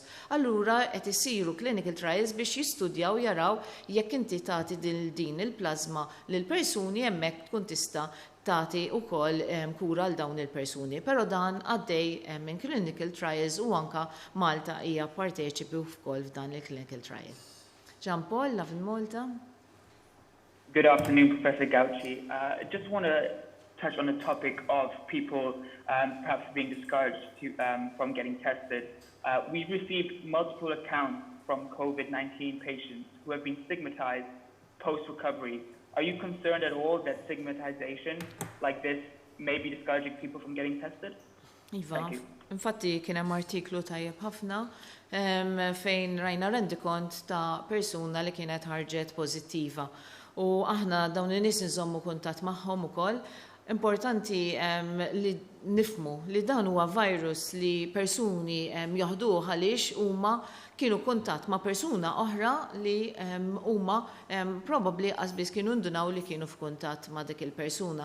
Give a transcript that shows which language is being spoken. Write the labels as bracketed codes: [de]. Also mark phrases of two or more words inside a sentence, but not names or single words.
[mt] Allura qed isiru [en] clinical trials [mt] biex jistudjaw jaraw jekk inti tagħti din il-plasma lil persuni hemmhekk tkun tista' tagħti wkoll kura għal dawn il-persuni. Però dan għaddej minn [en] clinical trials [mt] u anka Malta hija parteċipi wkoll f'dan il- [en] clinical trial. [mt] Jean Paul, Lavin Malta. [en] Good afternoon, Professor Gauci. I just want to touch on the topic of people perhaps being discouraged from getting tested. We've received multiple accounts from COVID-19 patients who have been stigmatized post-recovery. Are you concerned at all that stigmatization like this may be discouraging people from getting tested? [mt] Iva, infatti kien hemm artiklu tajjeb ħafna fejn rajna rendikont ta' persuna li kienet ħarġet pożittiva. U aħna dawn in-nies nżommu kuntatt magħhom ukoll. Importanti li nifmu li dan huwa virus li persuni jaħduh għaliex huma kienu kuntatt ma' persuna oħra li huma probabbli qasbis kienu ndunaw li kienu f'kuntatt ma' dik il-persuna.